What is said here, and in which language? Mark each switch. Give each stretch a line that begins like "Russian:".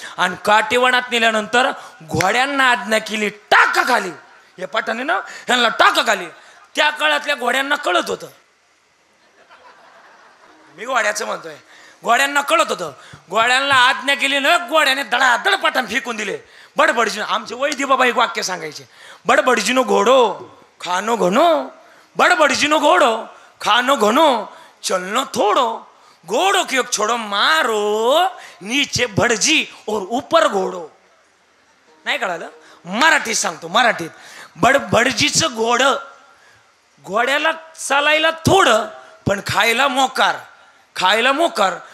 Marathi: आणि काटेवनात नेल्यानंतर घोड्यांना आज्ञा केली टाका खाली. हे पठाणे ना ह्यांना टाका खाली. त्या काळातल्या घोड्यांना कळत होतं. मी घोड्याचं म्हणतोय. घोड्यांना कळत होतं. घोड्यांना आज्ञा केली ना, घोड्याने धडाधड पठाण फेकून दिले. बडबडजीनो, आमचे वैद्य बाबा एक वाक्य सांगायचे,
Marwari: बडबडजीनो घोडो खानो घनो, बड़बड़जिनो घोड़ो खानो घनो चलनो थोड़ो, घोड़ो की छोड़ो मारो नीचे भड़जी और ऊपर घोड़ो.
Marathi: नाही कळालं? मराठीत सांगतो. मराठीत बडबडजीचं घोडं, घोड्याला चालायला थोडं पण खायला मोकार. खायला मोकार.